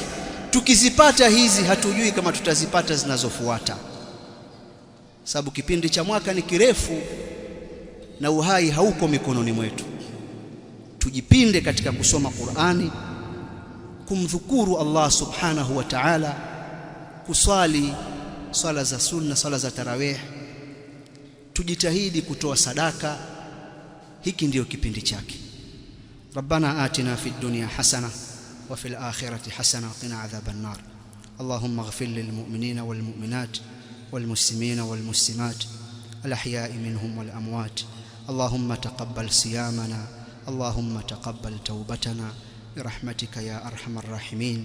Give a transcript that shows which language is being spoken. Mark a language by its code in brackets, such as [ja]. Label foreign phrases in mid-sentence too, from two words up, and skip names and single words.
[sw] Tukizipata hizi, hatujui kama tutazipata zinazofuata, sababu kipindi cha mwaka ni kirefu na uhai hauko mikononi mwetu. Tujipinde katika kusoma Qur'ani, kumdhukuru Allah [ar] سبحانه وتعالى, [sw] kuswali swala za sunna, swala za tarawih, tujitahidi kutoa sadaka. Hiki ndio kipindi chake. [ar] ربنا آتنا في الدنيا حسنة وفي الآخرة حسنة وقنا عذاب النار. اللهم اغفر للمؤمنين والمؤمنات والمسلمين والمسلمات الأحياء منهم والأموات. اللهم تقبل صيامنا اللهم تقبل توبتنا برحمتك يا أرحم الراحمين.